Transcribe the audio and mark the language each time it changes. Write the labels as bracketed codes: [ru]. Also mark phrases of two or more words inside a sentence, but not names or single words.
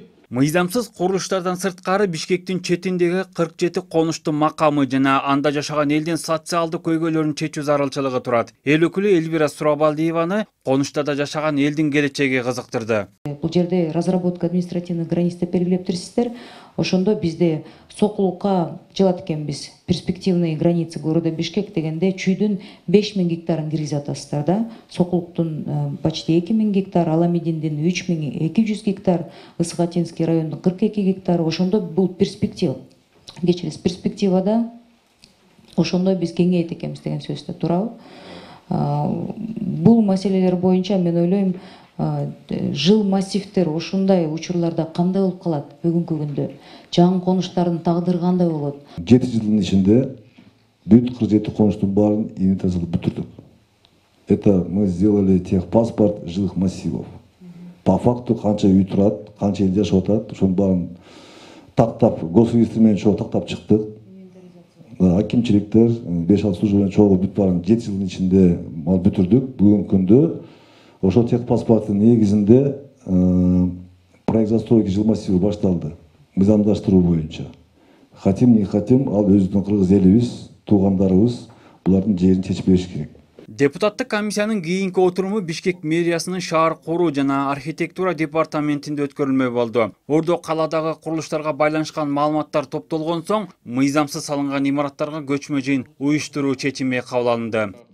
[ky] Мыйзамсыз курулуштардан сырткары Бишкектин четиндеги 47 конуштун макамы жана анда жашаган элдин социалдык көйгөйлөрүн чечүү зарылчылыгы турат. Эл өкүлү Эльвира Сурабалдиеваны конуштарда жашаган элдин келечеги кызыктырды. Бул жерде [ru] разработка административных границ [ky] деп белгилеп турсуздар. Ошондо бизде сокулукка жылат экенбиз. [ru] Перспективные границы города [ky] Бишкек дегенде чүйдүн 5000 гектарын киргизип атасыздар да. Сокулуктун почти 2000 гектар, Аламединдин 3200 гектар, Ысык-Атинский райондун 42 гектар. Ошондо бул перспектива. Кечириз, перспективада ошондо биз кеңейет экенбиз деген сөз да туурабы? Бул маселелер боюнча мен ойлойм, жыл массивтер ушундай учурларда кандай болуп калат бүгүнкү күндө? Жаңы конуштардын тагдыры кандай болот? 7 жылдын ичинде бүт 47 конуштун баарын инвентаризациялап бүтүрдүк. [ru] Это мы сделали техпаспорт жилых массивов. По факту [ky] канча үй турат, канча элде жашап атат, ошонун баарын тактап, госреестр менен чогуу тактап чыктык. Акимчиликтер 5-6 служба менен чогуу бүт баарын 7 жылдын ичинде бүтүрдүк. Бүгүнкү күндө ошол техпаспорттун негизинде [ru] проект застройки [ky] жыл массивы башталды. Мыйзамдаштыруу боюнча. [ru] Хотим, не хотим, [ky] ал өзүбүздүн кыргыз элибиз, туугандарыбыз булардын жерин чечип бериш керек. Депутаттык комиссиянын кийинки отуруму Бишкек мэриясынын шаар куруу жана архитектура департаментинде өткөрүлмөк болду. Ордо каладагы курулуштарга байланышкан маалыматтар топтолгон соң, мыйзамсыз салынган имараттарга көчмө жыйын уюштуруу чечими кабыл алынды.